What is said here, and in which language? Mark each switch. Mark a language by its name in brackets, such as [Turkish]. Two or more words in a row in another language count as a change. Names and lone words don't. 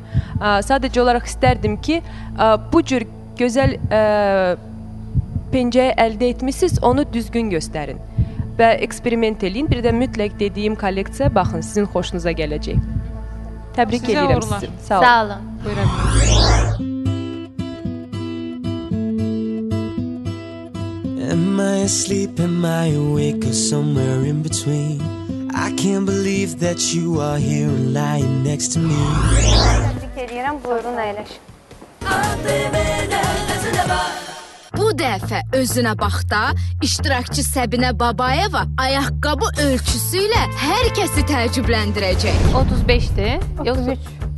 [Azerbaijani] Sadəcə olaraq istərdim ki, bu cür gözəl pencəyi əldə etmişsiniz, onu düzgün göstərin və eksperiment eləyin. Bir də mütləq dediyim kolleksiya baxın, sizin xoşunuza gələcək. Təbrik edirəm sizi. Sağ olun. Buyurun. [English] Am I asleep, am I awake, or somewhere in between? I can't believe that you are here and lying next to me. [Azerbaijani] Təbrik edirəm, buyurun əyləşin. Bu dəfə özünə baxda iştirakçı Səbinə Babayeva ayaqqabı ölçüsü ilə hər kəsi təəccübləndirəcək. 35-dir? 33.